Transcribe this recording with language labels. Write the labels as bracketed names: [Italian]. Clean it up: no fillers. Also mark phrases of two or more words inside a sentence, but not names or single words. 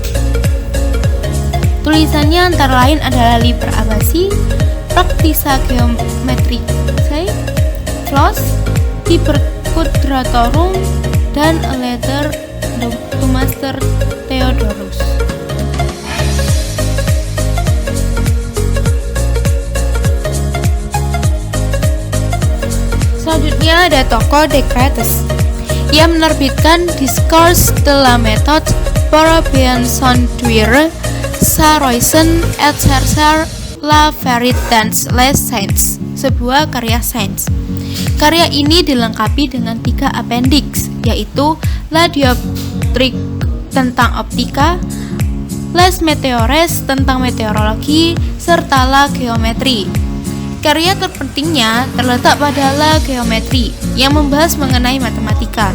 [Indonesian] Tulisannya antara lain adalah Liber Abaci, Practica Geometricae, Flos, Liber Quadratorum, dan A Letter to Master Theodorus. Selanjutnya ada tokoh Descartes. Ia menerbitkan Discours de la méthode pour bien conduire sa raison et chercher la vérité dans les sciences, sebuah karya sains. Karya ini dilengkapi dengan 3 appendix, yaitu La dioptrique tentang optika, Les météores tentang meteorologi, serta La geometrie. Karya terpentingnya terletak pada La geometrie yang membahas mengenai matematika.